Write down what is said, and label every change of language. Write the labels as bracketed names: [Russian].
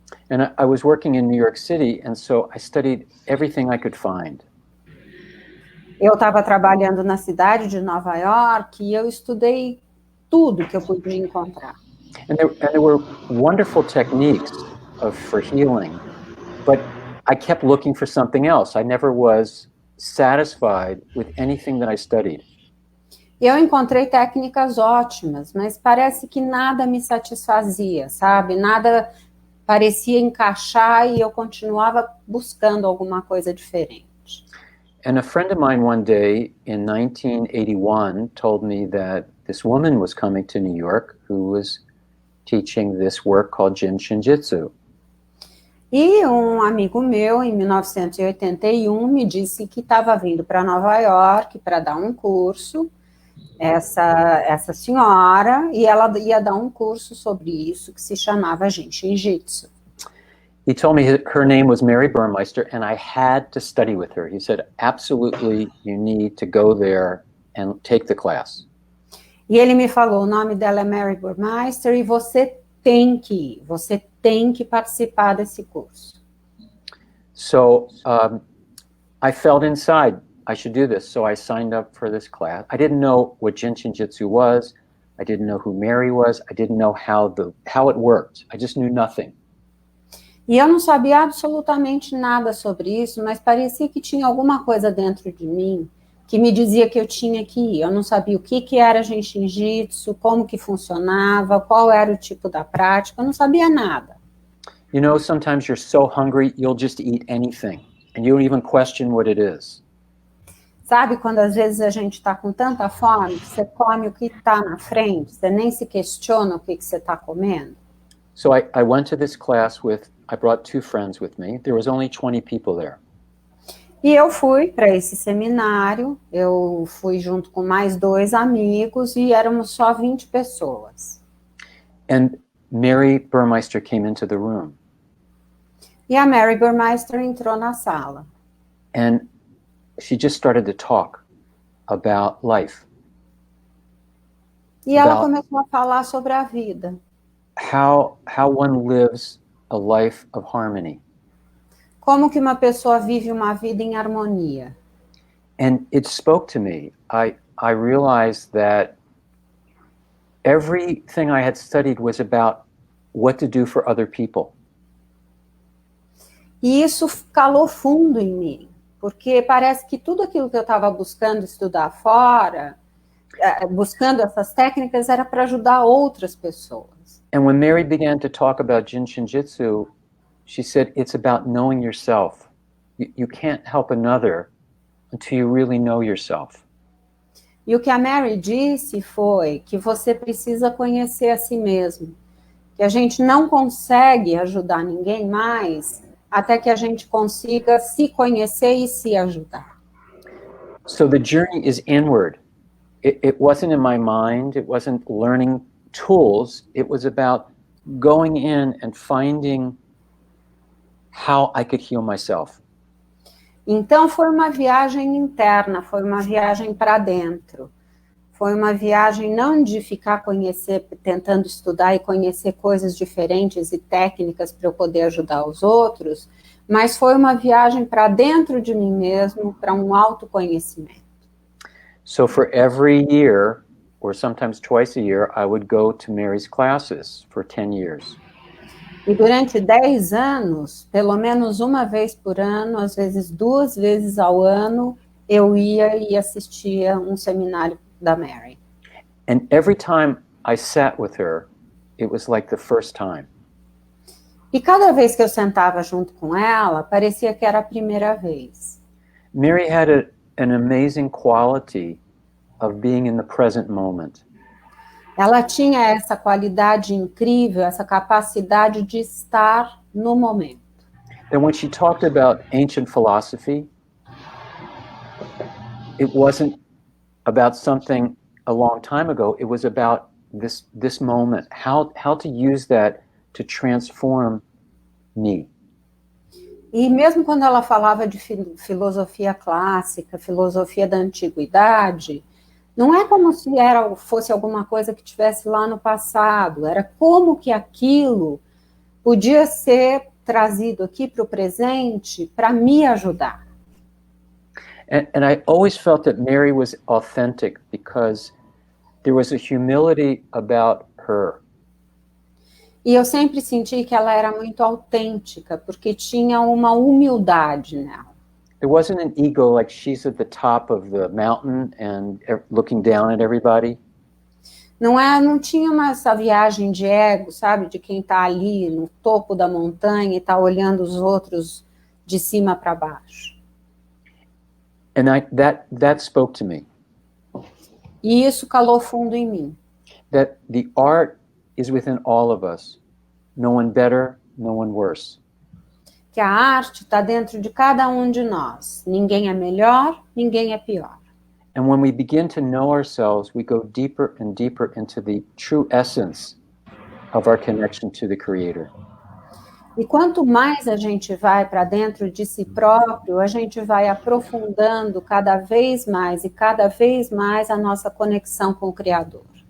[English] And I was working in New York City, and so I studied everything I could find. [Portuguese] Eu estava trabalhando na cidade de Nova York e eu estudei tudo que eu podia encontrar. [English] And there were wonderful techniques for healing, but I kept looking for something else. I never was satisfied with anything that I studied. [Portuguese] Eu encontrei técnicas ótimas, mas parece que nada me satisfazia, sabe? Nada parecia encaixar e eu continuava buscando alguma coisa diferente. [English] And a friend of mine one day in 1981 told me that this woman was coming to New York who was teaching this work called Jin Shin Jyutsu. [Portuguese] E um amigo meu, em 1981, me disse que estava vindo para Nova York para dar um curso, essa senhora, e ela ia dar um curso sobre isso que se chamava Jin Shin Jyutsu. [English] He told me her name was Mary Burmeister, and I had to study with her. He said, absolutely, you need to go there and take the class. [Portuguese] E ele me falou, o nome dela é Mary Burmeister e você tem que participar desse curso. [English] So I felt inside I should do this, so I signed up for this class. I didn't know what Jin Shin Jyutsu was. I didn't know who Mary was. I didn't know how it worked. I just knew nothing. [Portuguese] E eu não sabia absolutamente nada sobre isso, mas parecia que tinha alguma coisa dentro de mim que me dizia que eu tinha que ir. Eu não sabia o que era Jin Shin Jyutsu, como que funcionava, qual era o tipo da prática, eu não sabia nada. [English] You know, sometimes you're so hungry, you'll just eat anything, and you don't even question what it is. [Portuguese] Sabe, quando às vezes a gente está com tanta fome, que você come o que está na frente, você nem se questiona o que você está comendo? [English] So I went to this class I brought 2 friends with me. There was only 20 people there. [Portuguese] E eu fui para esse seminário, eu fui junto com mais 2 amigos e éramos só 20 pessoas. [English] And Mary Burmeister came into the room. [Portuguese] E a Mary Burmeister entrou na sala. [English] And she just started to talk about life. [Portuguese] E ela começou a falar sobre a vida. [English] How one lives a life of harmony. [Portuguese] Como que uma pessoa vive uma vida em harmonia. [English] And it spoke to me. I realized that everything I had studied was about what to do for other people. [Portuguese] E isso calou fundo em mim, porque parece que tudo aquilo que eu estava buscando estudar fora, buscando essas técnicas, era para ajudar outras pessoas. [English] And when Mary began to talk about Jin Shin Jyutsu, she said, it's about knowing yourself. You can't help another until you really know yourself. [Portuguese] E o que a Mary disse foi que você precisa conhecer a si mesmo, que a gente não consegue ajudar ninguém mais até que a gente consiga se conhecer e se ajudar. [English] So the journey is inward. It wasn't in my mind, it wasn't learning tools, it was about going in and finding how I could heal myself. [Portuguese] Então foi uma viagem interna, foi uma viagem para dentro. Foi uma viagem não de ficar tentando estudar e conhecer coisas diferentes e técnicas para eu poder ajudar os outros, mas foi uma viagem para dentro de mim mesmo, para um autoconhecimento. [English] So for every year, or sometimes twice a year, I would go to Mary's classes for 10 years. [Portuguese] E durante 10 anos, pelo menos uma vez por ano, às vezes 2 vezes ao ano, eu ia e assistia um seminário da Mary. [English] And every time I sat with her, it was like the first time. [Portuguese] E cada vez que eu sentava junto com ela, parecia que era a primeira vez. [English] Mary had an amazing quality of being in the present moment. [Portuguese] Ela tinha essa qualidade incrível, essa capacidade de estar no momento. [English] And when she talked about ancient philosophy, it wasn't about something a long time ago. It was about this moment, how to use that to transform me. [Portuguese] E mesmo quando ela falava de filosofia clássica, filosofia da antiguidade, não é como se fosse alguma coisa que tivesse lá no passado, era como que aquilo podia ser trazido aqui para o presente para me ajudar. [English] And I always felt that Mary was authentic because there was a humility about her. [Portuguese] E eu sempre senti que ela era muito autêntica, porque tinha uma humildade nela. [English] There wasn't an ego like she's at the top of the mountain and looking down at everybody. [Portuguese] Não tinha essa viagem de ego, sabe? De quem está ali no topo da montanha e está olhando os outros de cima para baixo. [English] And that spoke to me. [Portuguese] E isso calou fundo em mim. [English] That the art is within all of us. No one better, no one worse. [Portuguese] que a arte está dentro de cada um de nós. Ninguém é melhor, ninguém é pior. [English] And when we begin to know ourselves, we go deeper and deeper into the true essence of our connection to the Creator. [Portuguese] E quanto mais a gente vai para dentro de si próprio, a gente vai aprofundando cada vez mais e cada vez mais a nossa conexão com o Criador.